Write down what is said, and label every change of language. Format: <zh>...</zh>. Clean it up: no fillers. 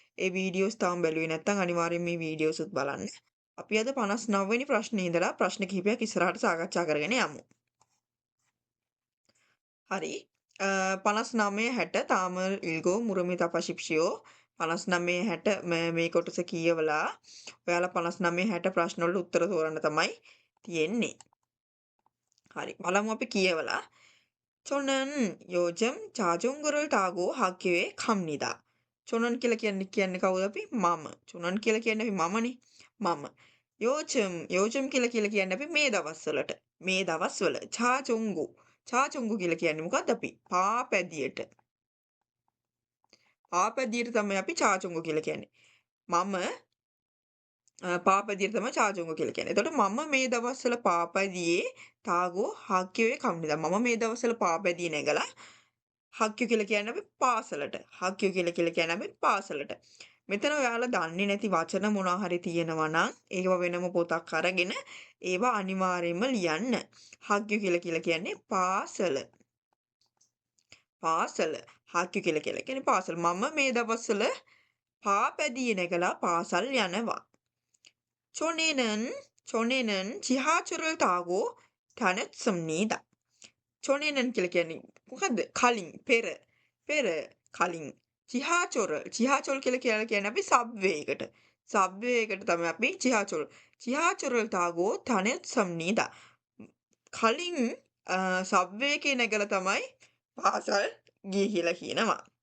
<si>ඒ videos තාම බැලුවේ නැත්නම් අනිවාර්යෙන් මේ වීඩියෝස් උත් බලන්න. අපි අද 59 වෙනි ප්‍රශ්නේ ඉඳලා ප්‍රශ්න කිහිපයක් ඉස්සරහට සාකච්ඡා කරගෙන යමු. හරි. 59 60 තාමල් ඉල්ගෝ මුරමි තපශිප්ෂියෝ 59 60 මේ කොටස කියවලා ඔයාලා 59 60 ප්‍රශ්න වලට උත්තර තෝරන්න තමයි තියෙන්නේ. හරි. බලමු අපි කියවලා</si> <ko>저는 요즘 자전거를 타고 학교에 갑니다.</ko> <si>저는 කියලා කියන්නේ කවුද අපි? මම. 저는 කියලා කියන්නේ අපි මමනේ. මම. 요즘 කියලා කියන්නේ අපි මේ දවස්වලට. මේ දවස්වල 자전거 කියලා කියන්නේ මොකද්ද අපි? පාපැදියට. පාපැදියට තමයි අපි 자전거 කියලා කියන්නේ. මම පාපැදියට තමයි 자전거 කියලා කියන්නේ. එතකොට මම මේ දවස්වල පාපැදියේ තාගෝ</si> <ko>학교에 갑니다.</ko> <si>මම මේ දවස්වල පාපැදියේ නැගලා හක්කු කියලා කියන්නේ අපි පාසලට. හක්කු කියලා කියන්නේ අපි පාසලට. මෙතන ඔයාලා දන්නේ නැති වචන මොනවා හරි තියෙනවා නම් ඒව වෙනම පොතක් අරගෙන ඒවා අනිවාර්යයෙන්ම ලියන්න. හක්කු කියලා කියන්නේ පාසල. පාසල. හක්කු කියලා කියන්නේ පාසල. මම මේ දවස්වල පාපැදියේ නැගලා පාසල් යනවා.</si> <ko>저는 지하철을 타고 다녔습니다.</ko> <si>저는 කියලා කියන්නේ මොකද්ද? කලින් පෙර කලින් 지하철 කියලා කියන්නේ අපි සබ්වේ එකට. සබ්වේ එකට තමයි අපි</si> <ko>지하철을 타고 다녔습니다.</ko> <si>කලින් සබ්වේ එකේ නැගලා තමයි පාසල් ගියේ කියලා කියනවා.</si>